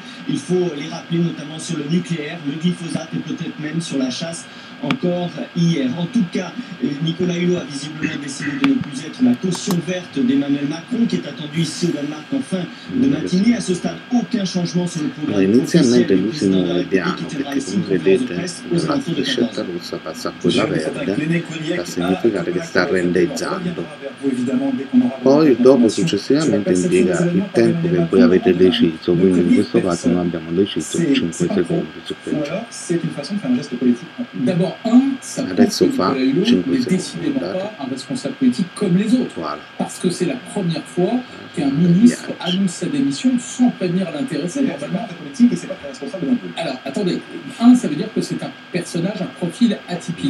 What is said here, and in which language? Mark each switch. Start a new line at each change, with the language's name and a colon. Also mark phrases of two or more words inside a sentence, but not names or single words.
French: Il faut les rappeler notamment sur le nucléaire, le glyphosate et peut-être même sur la chasse encore hier. En tout cas, Nicolas Hulot a visiblement décidé de ne plus être la caution verte d'Emmanuel Macron qui est attendu ici au Danemark en fin de matinée. À ce stade, aucun changement sur le programme officiel du président de la République qui tiendra ici une conférence de presse aux alentours de 14
Italian: rossa passa a quella verde, sta a significare che sta rallentezzando. Poi dopo successivamente impiega il tempo che voi avete deciso, quindi in questo caso noi abbiamo deciso 5 secondi su quel gioco.
French: Ça prouve que Nicolas Hulot n'est décidément pas un responsable politique comme les autres. Voilà. Parce que c'est la première fois qu'un ministre annonce sa démission sans prévenir l'intéressé. Normalement, politique et c'est pas très responsable non plus. Alors, attendez. Ça veut dire que c'est un personnage, un profil atypique.